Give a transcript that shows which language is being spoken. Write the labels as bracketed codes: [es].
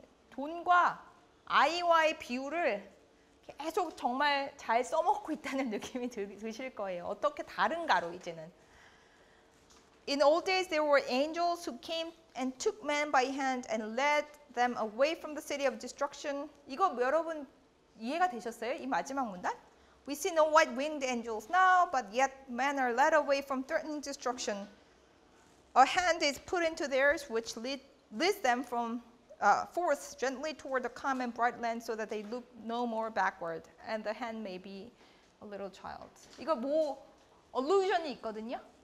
[ko] 돈과 아이와의 비율을 계속 정말 잘 써먹고 있다는 느낌이 드실 거예요. 어떻게 다른가로 이제는. [en] In old days there were angels who came and took men by hand and led them away from the city of destruction. [ko] 이거 여러분 이해가 되셨어요? 이 마지막 문단? [en] We see no white-winged angels now, but yet men are led away from threatened destruction. A hand is put into theirs, which leads them from forth gently toward the calm and bright land, so that they look no more backward, and the hand may be a little child. [ko] 이거 뭐 allusion이 있거든요.